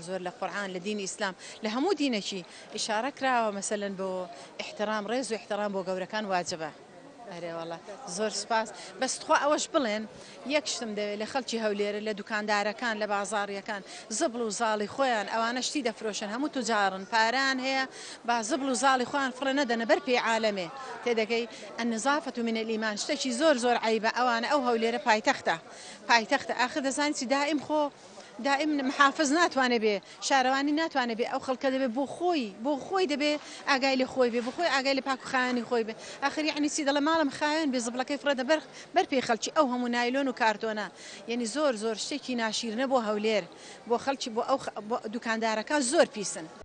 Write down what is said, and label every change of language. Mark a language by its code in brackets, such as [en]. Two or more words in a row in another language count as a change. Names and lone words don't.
[ckb] لە قورئان لە دینی ئیسلام لە هەموو دینێکی ئیشارە کراوە مەسەلەن بۆ احترام ڕێز و احترام بۆ گەورەکان واجبە ئەرێوەڵە زۆر سپاس بەستخوا ئەوەش بڵێن یەک شتم دەوێت لە خەڵکی هەولێرە لە دوکاندارەکان لە بازاڕیەکان زبڵ و زاڵی خۆیان ئەوانە شتی دەفرۆشن هەموو توجارن پاران هەیە با زبڵ و زاڵی خۆیان فڕە نەدەنە بەر پێی عالەمێ تێدەگەی [ar] النظافة من الإيمان [ckb] شتێکی زۆر عیبە ئەوانە ئەو هەولێرە پایتەختە آخر دەزانی چی دائم محافظ ناتوانێ بێ شارەوانی ناتوانێ بێ ئەو خەڵکە دەبێ بۆ خۆی دەبێ ئاگای لە خۆی بێ بۆ خۆی ئاگای لە پاک و خایانی خۆی بێ ئاخر یعنی چی دەڵێ ماڵم خاوێن بێ زبڵەکەی فرەدە بەر پێی خەڵکی ئەو هەموو نایلۆن و کارتۆنە یعنی زۆر شتێکی ناشیرنە بۆ هەولێر بۆ خەڵکی بۆ ئەو دوکاندارەکە زۆر پیسن.